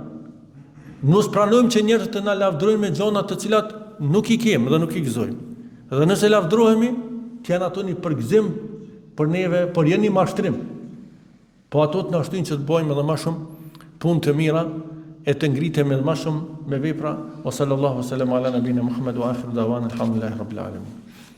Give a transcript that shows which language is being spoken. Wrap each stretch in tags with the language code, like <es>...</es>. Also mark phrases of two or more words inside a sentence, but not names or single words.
<sq>Nus pranojmë që njerëzit të na lavdrojnë me gjonat të cilat nuk i kemë dhe nuk i gëzojmë. Dhe nëse lavdrohemi, të janë ato një përgëzim për neve, por janë një mashtrim. Po ato të na shtyjnë që të bëjmë edhe më shumë punë të mira e të ngritemi edhe më shumë me vepra.</sq> <ar>وصلى الله وسلم على نبينا محمد وآخر دعوانا الحمد لله رب العالمين.</ar>